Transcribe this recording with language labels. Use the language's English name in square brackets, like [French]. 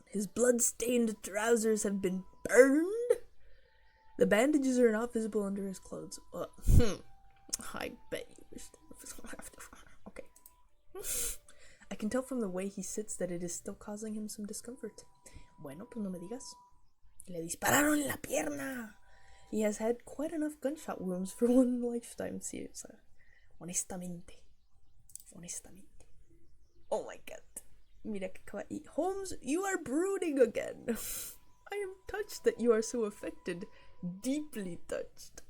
[English] His blood-stained trousers have been burned. The bandages are not visible under his clothes. I bet you wish Okay. I can tell from the way he sits that it is still causing him some discomfort. [Spanish] Bueno, pues no me digas. Le dispararon en la pierna. [English] He has had quite enough gunshot wounds for one lifetime, [Spanish] sí, o sea, honestamente. [English] Oh my god. [Spanish] Mira que kawaii. [English] Holmes, you are brooding again. I am touched that you are so affected. Deeply touched.